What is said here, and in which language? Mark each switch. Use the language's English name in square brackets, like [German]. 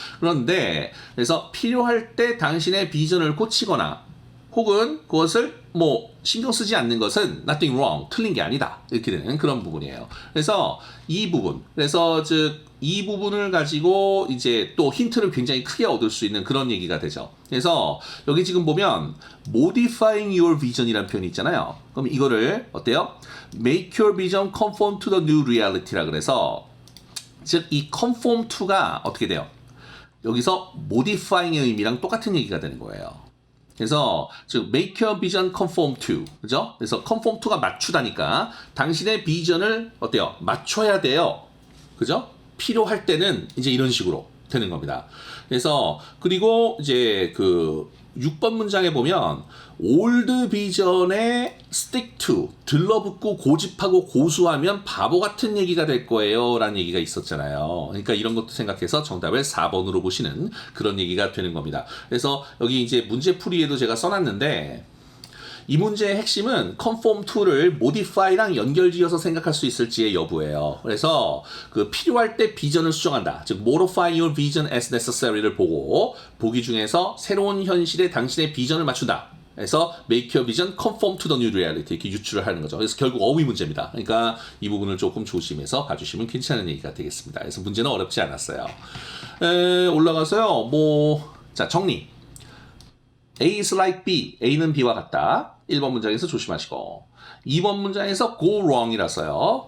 [Korean] 그런데 그래서 필요할 때 당신의 비전을 고치거나 혹은 그것을 뭐 신경 쓰지 않는 것은 nothing wrong, 틀린 게 아니다. 이렇게 되는 그런 부분이에요. 그래서 이 부분, 그래서 즉 이 부분을 가지고 이제 또 힌트를 굉장히 크게 얻을 수 있는 그런 얘기가 되죠. 그래서 여기 지금 보면 modifying your vision 이라는 표현이 있잖아요. 그럼 이거를 어때요? [English] make your vision conform to the new reality 라 그래서 즉 이 conform to 가 어떻게 돼요? [Korean] 여기서 modifying의 의미랑 똑같은 얘기가 되는 거예요. 그래서 즉 make your vision conform to, 그죠? 그래서 conform to 가 맞추다니까 당신의 비전을 어때요? 맞춰야 돼요. 그죠? 필요할 때는 이제 이런 식으로 되는 겁니다. 그래서 그리고 이제 그 6번 문장에 보면 old vision 에 stick to, 들러붙고 고집하고 고수하면 바보 같은 얘기가 될 거예요 라는 얘기가 있었잖아요. 그러니까 이런 것도 생각해서 정답을 4번으로 보시는 그런 얘기가 되는 겁니다. 그래서 여기 이제 문제풀이에도 제가 써놨는데 이 문제의 핵심은 conform to 를 modify랑 연결지어서 생각할 수 있을지의 여부예요. 그래서 그 필요할 때 비전을 수정한다. 즉 modify your vision as necessary 를 보고 보기 중에서 새로운 현실에 당신의 비전을 맞춘다. 그래서 make your vision conform to the new reality 이렇게 유추를 하는 거죠. 그래서 결국 어휘 문제입니다. 그러니까 이 부분을 조금 조심해서 봐주시면 괜찮은 얘기가 되겠습니다. 그래서 문제는 어렵지 않았어요. 올라가서요. 자 정리. A is like B. A는 B와 같다. 1번 문장에서 조심하시고 2번 문장에서 go wrong 이라서요.